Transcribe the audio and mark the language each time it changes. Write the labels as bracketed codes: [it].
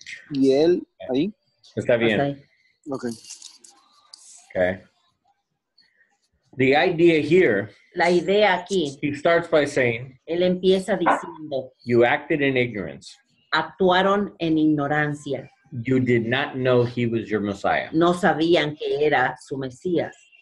[es] Y él, ahí, Está bien. Hasta ahí. [en] ok. Okay. The idea here, [es] La idea aquí, [en] he starts by saying, [es] él empieza diciendo, [en] you acted in ignorance. [es] actuaron en ignorancia, [en] You did not know he was your Messiah. [es] no sabían que era su Mesías.